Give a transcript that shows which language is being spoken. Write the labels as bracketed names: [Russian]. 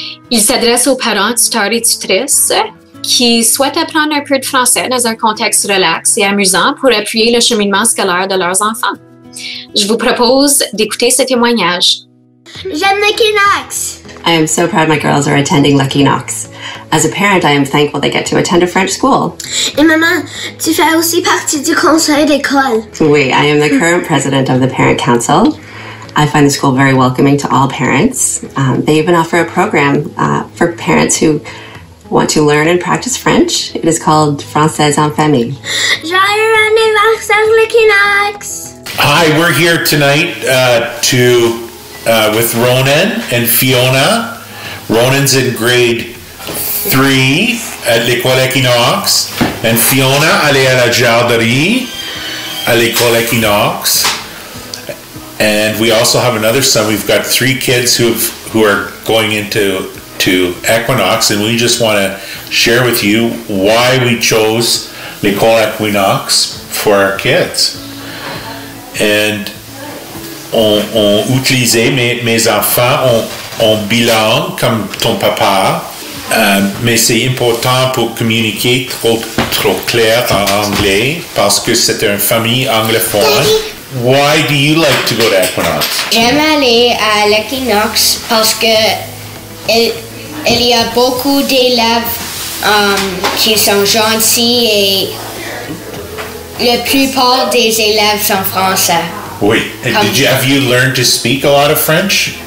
[French] Il s'adresse aux parents, tuteurs et tutrices qui souhaitent apprendre un peu de français dans un contexte relax et amusant pour appuyer le cheminement scolaire de leurs enfants. Je vous propose d'écouter ce témoignage. J'aime l'Équinoxe. [English] I am so proud my girls are attending l'Équinoxe. As a parent, I am thankful they get to attend a French school. [French] Et maman, tu fais aussi partie du conseil d'école. Oui, [English] I am the current president of the Parent Council. I find the school very welcoming to all parents. They even offer a program for parents who want to learn and practice French. It is called Français en famille. [French] Joyeux anniversaire l'Équinoxe. [English] Hi, we're here tonight to with Ronan and Fiona. Ronan's in grade 3 at l'école Equinox, and Fiona [French] allait à la garderie à l'école Equinox. [English] And we also have another son. We've got 3 kids who are going into Equinox, and we just want to share with you why we chose l'école Equinox for our kids. [French] And on utilisait, mes enfants ont bilingue comme ton papa, mais c'est important pour communiquer trop clair en anglais parce que c'est une famille anglophone. [English] Why do you like to go to Equinox? [French] J'aime aller à l'Equinox parce que il y a beaucoup d'élèves qui sont gentils et la plupart des élèves sont français. Oui. [English] Have you learned to speak a lot of French?